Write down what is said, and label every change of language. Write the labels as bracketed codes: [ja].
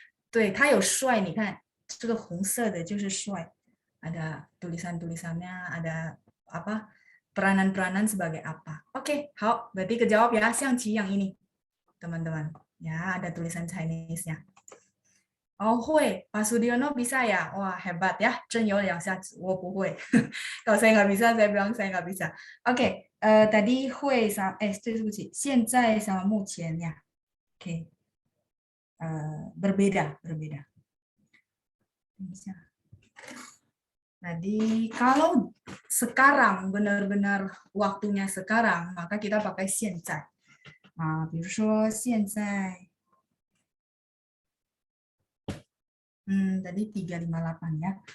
[zh] 对，它有帅，你看这个红色的就是帅。 [id] Ada tulisan-tulisannya, ada apa peranan-peranan sebagai apa. Oke, 好，berarti kejawab ya, 象棋 yang ini, teman-teman. Ya, ada tulisan Chinese-nya. Oh, 会, Pak Sudiono bisa ya? Wah, hebat ya. [zh] 真有两下子,我不会. [id] Kalau saya nggak bisa, saya bilang saya nggak bisa. Oke, tadi 会 sama, [zh] 对不起, [id] 现在 sama 目前 ya. Oke. Berbeda. Bisa. Jadi kalau sekarang benar-benar waktunya sekarang, maka kita pakai 现在. [zh] 比如说现在 [id] tadi 3.58 ya.